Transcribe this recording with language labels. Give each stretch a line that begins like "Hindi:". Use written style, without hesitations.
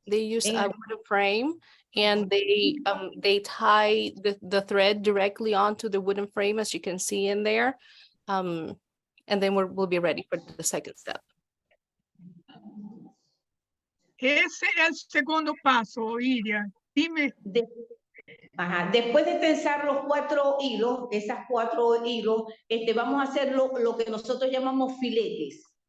English: They use a wooden frame and they tie the thread directly onto the wooden frame, as you can see in there. And then we'll be ready for the second step.
Portuguese: Esse é o segundo passo, Iria.
Spanish: Dime. Ajá, después de tensar los 4 hilos, esas 4 hilos, vamos a hacer lo que nosotros llamamos filetes.